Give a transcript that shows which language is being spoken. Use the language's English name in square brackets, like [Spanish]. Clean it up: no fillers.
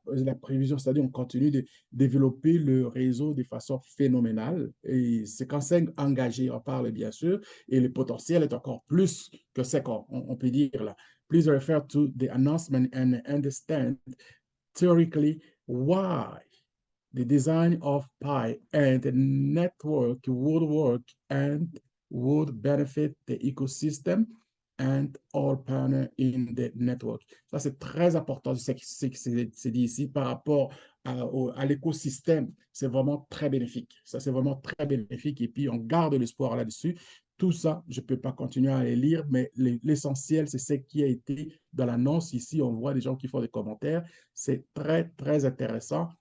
[French] La prévision, c'est-à-dire on continue de développer le réseau de façon phénoménale. Et c'est quand c'est engagé, on parle bien sûr, et le potentiel est encore plus que ce qu'on peut dire là. [English] Please refer to the announcement and understand theoretically why the design of Pi and the network would work and would benefit the ecosystem and all partners in the network. [French] Ça, c'est très important, ce qui c'est dit ici par rapport à l'écosystème. C'est vraiment très bénéfique. Ça, c'est vraiment très bénéfique. Et puis, on garde l'espoir là-dessus. Tout ça, je ne peux pas continuer à les lire, mais l'essentiel, c'est ce qui a été dans l'annonce. Ici, on voit des gens qui font des commentaires. C'est très, très intéressant.